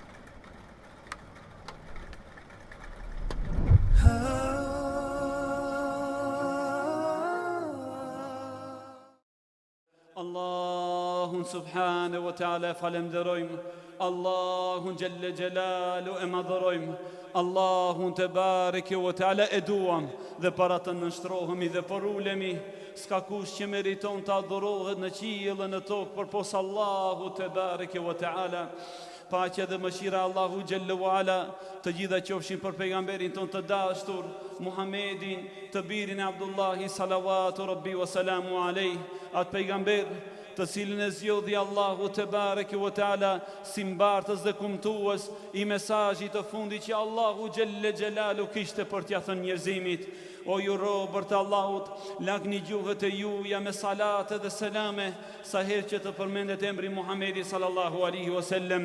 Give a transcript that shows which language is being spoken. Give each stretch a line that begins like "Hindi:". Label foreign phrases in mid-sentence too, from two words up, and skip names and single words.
Albanian: Allahun
Arabic: سبحانه وتعالى
Albanian: falenderojmë, Allahun
Arabic: جل جلاله
Albanian: e madhërojmë, Allahun
Arabic: تبارك وتعالى
Albanian: e duam dhe para të nështrohemi dhe për ulemi. Ska kush që meriton të adhurohet në qiell në tokë përpos Allahu
Arabic: تبارك وتعالى.
Albanian: Paqja dhe mëshira Allahu
Arabic: جل وعلا
Albanian: të gjitha qofshin për pejgamberin ton të dashur Muhammedin, të birin e Abdullahi
Arabic: صلوات ربي وسلام عليه,
Albanian: atë pejgamber të cilën e zgjodhi Allahu
Arabic: تبارك وتعالى
Albanian: si mbartës dhe kumtues I mesazhit të fundit që Allahu
Arabic: جل جلاله
Albanian: kishte për t'ia thënë njerëzimit. O ju robër të Allahut, lagni gjuhët e juja me salate dhe selame sa herë që të përmendet emri Muhamedi
Arabic: صلى الله عليه وسلم.